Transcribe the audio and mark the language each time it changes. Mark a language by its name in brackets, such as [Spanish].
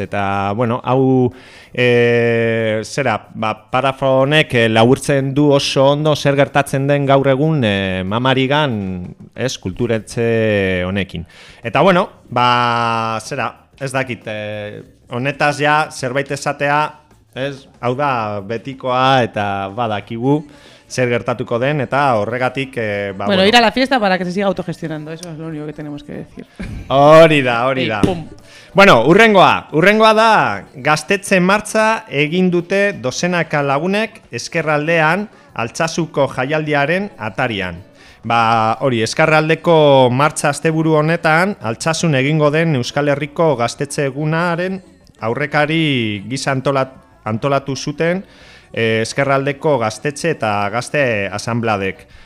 [Basque] Eta, bueno, hau, zera, ba, parafonek laburtzen du oso ondo zer gertatzen den gaur egun Mamarigan, ez, kulturetxe honekin. Eta, bueno, ba, zera, ez dakit, honetaz ja zerbait esatea, ez, hau da betikoa eta badakigu zer gertatuko den eta horregatik [Spanish] bueno, ir a la fiesta para que se siga autogestionando, eso es lo único que tenemos que decir. [Basque] Hori da, hori da. Bueno, urrengoa, urrengoa da Gaztetxe martxa egin dute dozenaka lagunek Ezkerraldean Altsasuko jaialdiaren atarian. Ba, hori, Ezkerraldeko martxa asteburu honetan Altsasun egingo den Euskal Herriko Gaztetxe Egunaren aurrekari gisa antolatu zuten Ezkerraldeko Gaztetxe eta Gazte Asanbladek.